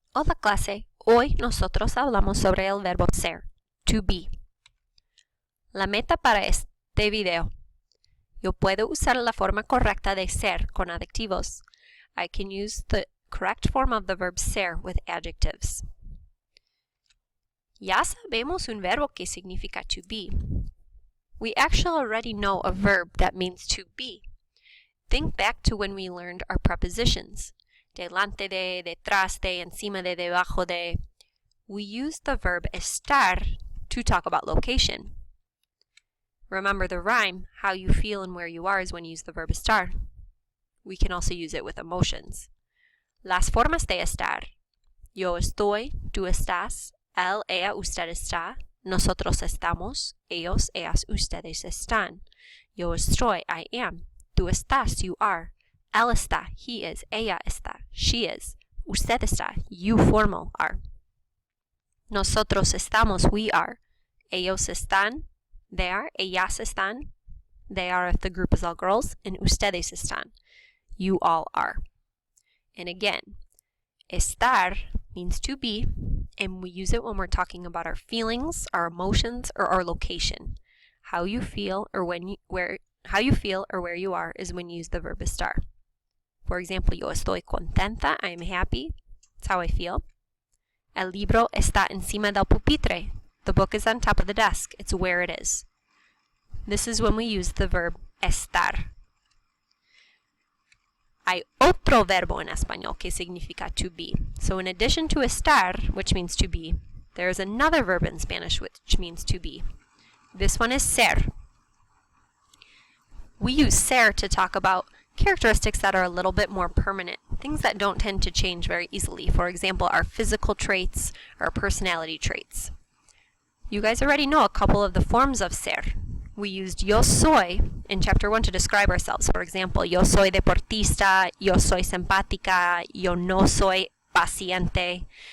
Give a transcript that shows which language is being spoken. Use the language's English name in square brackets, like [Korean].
[Spanish] Hola clase, hoy nosotros hablamos sobre el verbo ser, to be. La meta para este video. Yo puedo usar la forma correcta de ser con adjetivos. [English] I can use the correct form of the verb ser with adjectives. Ya sabemos un verbo que significa to be. We actually already know a verb that means to be. Think back to when we learned our prepositions. Delante de, detrás de, encima de, debajo de. We use the verb estar to talk about location. Remember the rhyme, how you feel and where you are is when you use the verb estar. We can also use it with emotions. [Spanish] Las formas de estar. Yo estoy, tú estás, él, ella, usted está, nosotros estamos, ellos, ellas, ustedes están. Yo estoy, I am. Tú estás, you are. Él está, he is. [English] Ella está, she is. Usted está, you formal are. Nosotros estamos, we are. Ellos están, they are. Ellas están, they are if the group is all girls. And ustedes están, you all are. And again, estar means to be, and we use it when we're talking about our feelings, our emotions, or our location. How you feel or how you feel or where you are is when you use the verb estar. For example, yo estoy contenta, I am happy. That's how I feel. El libro está encima del pupitre. The book is on top of the desk. It's where it is. This is when we use the verb estar. [Spanish] Hay otro verbo en español que significa to be. [English] So in addition to estar, which means to be, there is another verb in Spanish which means to be. This one is ser. We use ser to talk about characteristics that are a little bit more permanent, things that don't tend to change very easily. For example, our physical traits or personality traits. You guys already know a couple of the forms of ser. We used yo soy in chapter 1 to describe ourselves. For example, yo soy deportista, yo soy simpática, yo no soy paciente.